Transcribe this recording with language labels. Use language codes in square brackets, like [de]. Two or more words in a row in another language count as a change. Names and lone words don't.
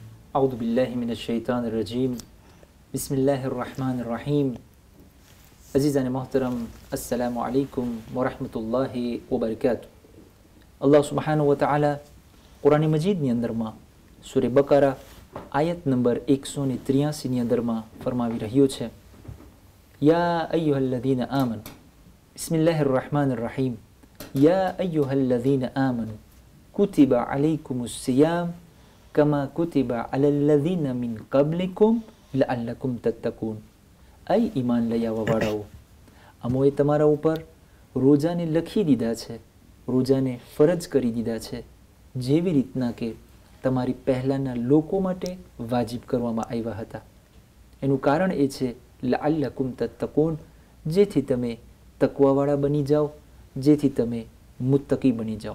[ar] أعوذ بالله من الشيطان الرجيم بسم الله الرحمن الرحيم [gu] અઝીઝાન મોહતરમ [ar] السلام عليكم ورحمة الله وبركاته. الله سبحانه وتعالى [gu] કુરાન મજીદની અંદરમાં સૂરે બકરા આયત નંબર 183ની અંદરમાં ફરમાવી રહ્યો છે, [ar] يا أيها الذين آمنوا بسم الله الرحمن الرحيم يا أيها الذين آمنوا كتب عليكم الصيام كما كتب على الذين من قبلكم لعلكم تتقون. [gu] આઈ ઈમાન લઈ આવવાળાઓ, અમોએ તમારા ઉપર રોજાને લખી દીધા છે, રોજાને ફરજ કરી દીધા છે, જેવી રીતના કે તમારી પહલાના લોકો માટે વાજિબ કરવામાં આવ્યા હતા। એનું કારણ એ છે [ar] لعلكم تتقون, [gu] જેથી તમે તકવાવાળા બની જાઓ, જેથી તમે મુત્તકી બની જાઓ।